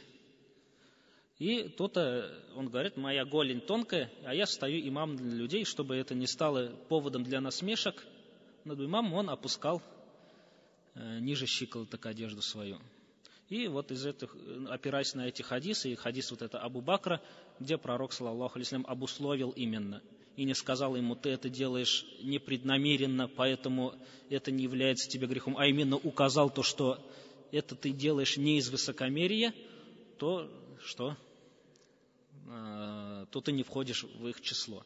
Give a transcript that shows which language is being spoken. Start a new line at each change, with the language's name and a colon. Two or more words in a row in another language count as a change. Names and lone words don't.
Russian: И тут он говорит, моя голень тонкая, а я стою имамом для людей, чтобы это не стало поводом для насмешек над имамом, он опускал ниже щиколоток одежду свою. И вот опираясь на эти хадисы, и хадис вот это Абу Бакра, где пророк,
Arabic: صلى الله عليه وسلم,
Russian: обусловил именно, и не сказал ему, ты это делаешь непреднамеренно, поэтому это не является тебе грехом, а именно указал то, что это ты делаешь не из высокомерия, то ты не входишь в их число.